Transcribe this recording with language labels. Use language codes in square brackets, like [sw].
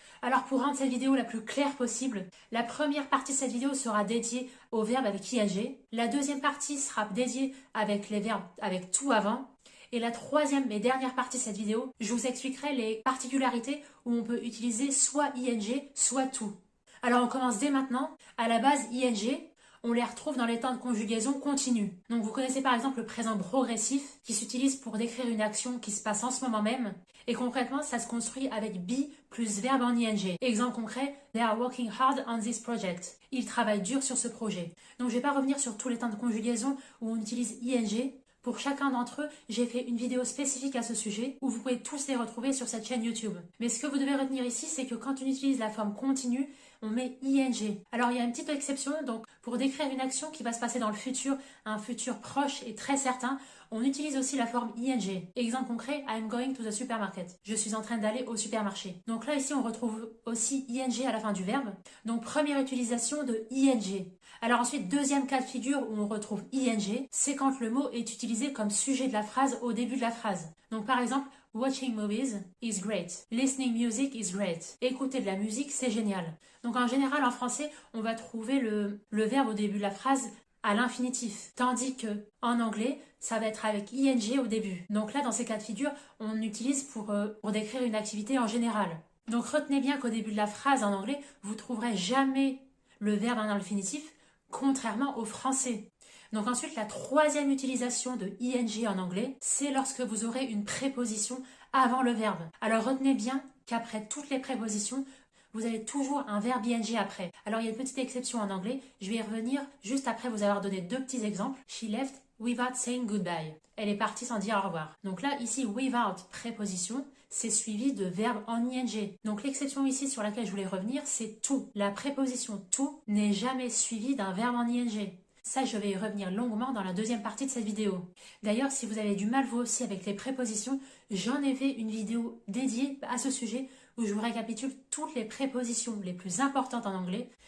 [fr] Alors pour rendre cette vidéo la plus claire possible, la première partie de cette vidéo sera dédiée au verbe avec ing, la deuxième partie sera dédiée avec les verbes avec tout avant, et la troisième et dernière partie de cette vidéo, je vous expliquerai les particularités où on peut utiliser soit ing, soit tout. Alors on commence dès maintenant. À la base, ing, on les retrouve dans les temps de conjugaison continue. Donc vous connaissez par exemple le présent progressif qui s'utilise pour décrire une action qui se passe en ce moment même. Et concrètement, ça se construit avec be plus verbe en ing. Exemple concret, [en] they are working hard on this project. [fr] Ils travaillent dur sur ce projet. Donc je ne vais pas revenir sur tous les temps de conjugaison où on utilise ing. Pour chacun d'entre eux, j'ai fait une vidéo spécifique à ce sujet où vous pouvez tous les retrouver sur cette chaîne YouTube. Mais ce que vous devez retenir ici, c'est que quand on utilise la forme continue, on met ing. Alors il y a une petite exception, donc pour décrire une action qui va se passer dans le futur, un futur proche et très certain, on utilise aussi la forme ing. Exemple concret, [en] I'm going to the supermarket. [fr] Je suis en train d'aller au supermarché. Donc là ici on retrouve aussi ing à la fin du verbe. Donc première utilisation de ing. Alors ensuite, deuxième cas de figure où on retrouve ing, c'est quand le mot est utilisé comme sujet de la phrase au début de la phrase. Donc par exemple, [en] watching movies is great. Listening music is great. [fr] Écouter de la musique, c'est génial. Donc en général, en français, on va trouver le verbe au début de la phrase à l'infinitif. Tandis que en anglais, ça va être avec ing au début. Donc là, dans ces cas de figure, on l'utilise pour décrire une activité en général. Donc retenez bien qu'au début de la phrase en anglais, vous trouverez jamais le verbe à l'infinitif, contrairement au français. Donc ensuite, la troisième utilisation de ing en anglais, c'est lorsque vous aurez une préposition avant le verbe. Alors retenez bien qu'après toutes les prépositions, vous avez toujours un verbe ing après. Alors il y a une petite exception en anglais, je vais y revenir juste après vous avoir donné 2 petits exemples. [en] She left without saying goodbye. [fr] Elle est partie sans dire au revoir. Donc là, ici, without préposition, c'est suivi de verbe en ing. Donc l'exception ici sur laquelle je voulais revenir, c'est to. La préposition to n'est jamais suivie d'un verbe en ing. Ça, je vais y revenir longuement dans la deuxième partie de cette vidéo. D'ailleurs, si vous avez du mal vous aussi avec les prépositions, j'en ai fait une vidéo dédiée à ce sujet où je vous récapitule toutes les prépositions les plus importantes en anglais.